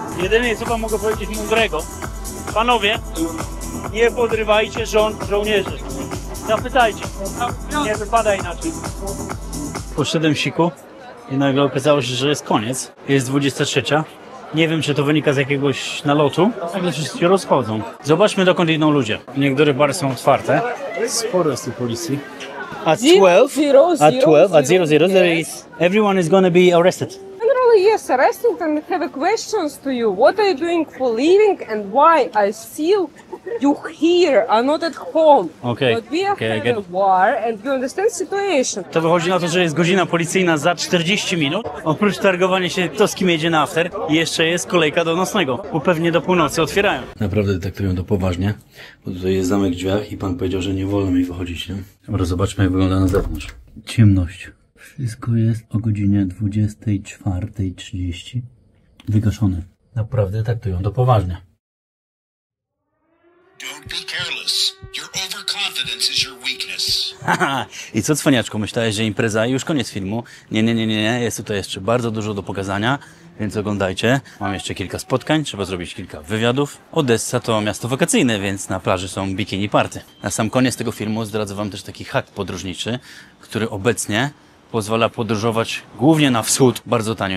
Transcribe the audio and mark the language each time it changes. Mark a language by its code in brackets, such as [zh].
[pl] Jedyne co wam mogę powiedzieć mądrego. Panowie, nie podrywajcie żon żołnierzy. Zapytajcie. Nie wypada inaczej. Poszedłem siku i nagle okazało się, że jest koniec. Jest 23. Nie wiem, czy to wynika z jakiegoś nalotu, ale wszyscy się rozchodzą. Zobaczmy, dokąd idą ludzie. Niektóre bary są otwarte. Sporo jest tych policji. [en] At 12, there is, everyone is gonna be arrested. Generally, yes, arrested and have questions to you. What are you doing for living and why I still you here are not at home? Okay. But we are having a war and you understand situation. [pl] To wychodzi na to, że jest godzina policyjna za 40 minut. Oprócz targowania się, kto z kim jedzie na after, jeszcze jest kolejka do nocnego, bo pewnie do północy otwierają. Naprawdę traktują to poważnie, bo tutaj jest zamek w drzwiach i pan powiedział, że nie wolno mi wychodzić, nie? Dobra, zobaczmy, jak wygląda na zewnątrz. Ciemność. Wszystko jest o godzinie 24:30 wygaszone. Naprawdę traktują to poważnie. [en] Don't be careless. Your overconfidence is your weakness. [pl] Haha, i co cwaniaczku, myślałeś, że impreza i już koniec filmu? Nie, jest tutaj jeszcze bardzo dużo do pokazania, więc oglądajcie. Mam jeszcze kilka spotkań, trzeba zrobić kilka wywiadów. Odessa to miasto wakacyjne, więc na plaży są bikini party. Na sam koniec tego filmu zdradzę wam też taki hak podróżniczy, który obecnie pozwala podróżować głównie na wschód bardzo tanio.